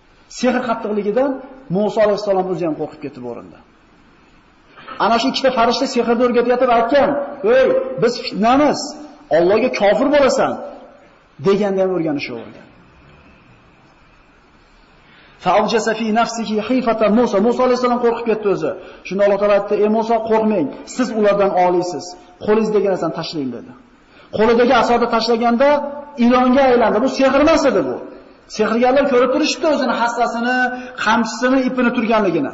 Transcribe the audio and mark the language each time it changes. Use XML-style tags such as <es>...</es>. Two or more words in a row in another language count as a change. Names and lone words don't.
<uz>Sehr qattiqligidan Musa alayhisalom o'zi ham qo'rqib ketib o'rindi. Ana shu ikkita farishta sehrni o'rgatayotib aytgan: "Ey, biz fitnamiz. Allohga kofir bo'lasan." deganda ham o'rganishavergan.</uz> <ar>فأوجس في نفسه خيفة موسى.</ar> <uz>Musa alayhisalom qo'rqib ketdi o'zi. Shunda Alloh taolo aytdi: "Ey Musa, qo'rqmang. Siz ulardan oliysiz. Qo'lingizdagi narsani tashlang" dedi. Qo'lidagi asoni tashlaganda ilonga aylandi. Bu sehr emas edi bu. Sehrgarlar ko'rib turishibdi o'zini hassasini, qamchisini, ipini turganligini.</uz>